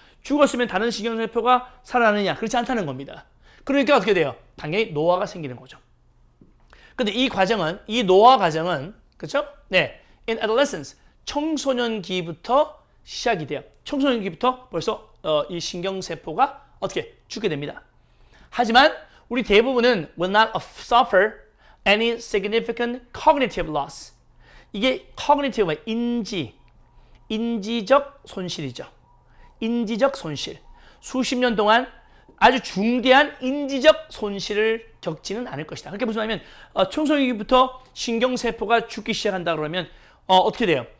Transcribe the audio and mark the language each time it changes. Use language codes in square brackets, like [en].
[ko] 죽었으면 다른 신경세포가 살아나느냐? 그렇지 않다는 겁니다. 그러니까 어떻게 돼요? 당연히 노화가 생기는 거죠. 근데 이 과정은, 이 노화 과정은, 그렇죠? 네, [en] in adolescence, [ko] 청소년기부터 시작이 돼요. 청소년기부터 벌써 이 신경세포가 어떻게 죽게 됩니다. 하지만 우리 대부분은 [en] will not suffer any significant cognitive loss. [ko] 이게 cognitive가 인지적 손실이죠. 인지적 손실. 수십 년 동안 아주 중대한 인지적 손실을 겪지는 않을 것이다. 그렇게 무슨 말이냐면 청소년기부터 신경세포가 죽기 시작한다 그러면 어떻게 돼요?